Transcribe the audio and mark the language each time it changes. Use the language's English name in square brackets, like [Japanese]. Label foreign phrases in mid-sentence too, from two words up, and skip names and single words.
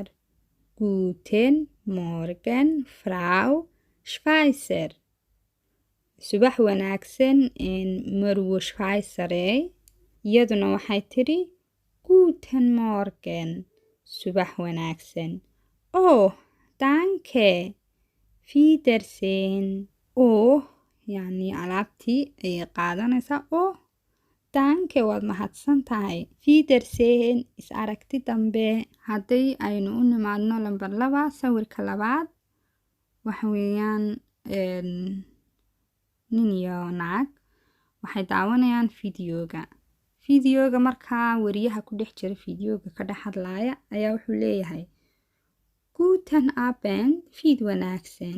[German] Guten Morgen Frau Schweizer. [Somali] Subax wanaagsan Marwo Schweizer. Iyaduna waxay tiri [German] Guten Morgen. [Somali] Subax wanaagsan. [German] Oh, danke. Wiedersehen. [Somali] Oh, yani alaabtii ayay qaadanaysaa. Oh, danke waad mahadsan tahay. Wiedersehen, is aragti dambe. Hadday aynu u nimaadno lambar 2, sawirka 2 waxa weeyaan nin iyo naag waxay daawanayaan fideoga markaa wariyaha ku dhex jira fideoga ka dhex hadlaaya ayaa wuxuu leeyahay [German] Guten Abend, [Somali] fiid wanaagsan.